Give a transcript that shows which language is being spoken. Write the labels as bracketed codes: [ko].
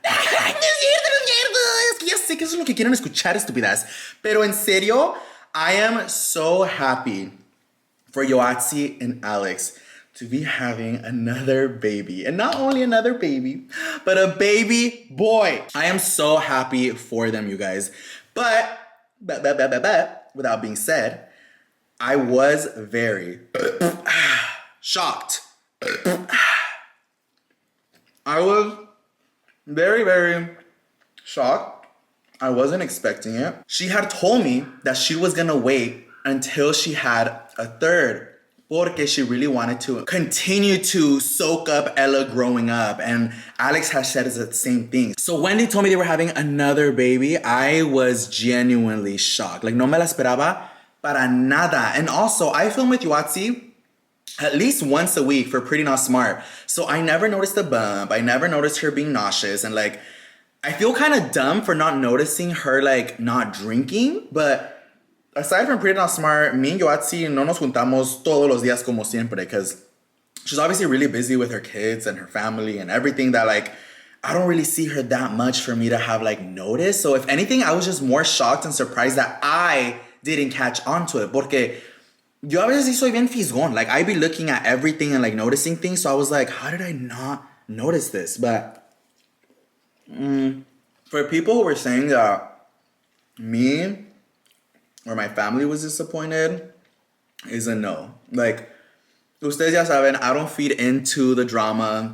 [es] Es que ya sé que eso es lo que quieren escuchar, estúpidas. Pero en serio, [en] I am so happy for Yoatzi and Alex to be having another baby. And not only another baby, but a baby boy. I am so happy for them, you guys. But without being said, I was very shocked. I was very, very shocked. I wasn't expecting it. She had told me that she was gonna wait until she had a third, porque she really wanted to continue to soak up Ella growing up. And Alex has said the same thing. So when they told me they were having another baby, I was genuinely shocked. [es] Like, no me la esperaba para nada. [en] And also, I film with Yoatzi at least once a week for Pretty Not Smart. So I never noticed a bump. I never noticed her being nauseous. And like, I feel kind of dumb for not noticing her like not drinking. But aside from Pretty Not Smart, me and Yoatzi [es] no nos juntamos todos los días como siempre, [en] because she's obviously really busy with her kids and her family and everything that like, I don't really see her that much for me to have like noticed. So if anything, I was just more shocked and surprised that I didn't catch on to it. [es] Porque yo a veces sí soy bien fisgón. [en] Like, I be looking at everything and like noticing things. So I was like, how did I not notice this? But for people who were saying that me or my family was disappointed, is a no. Like, [es] ustedes ya saben, [en] I don't feed into the drama.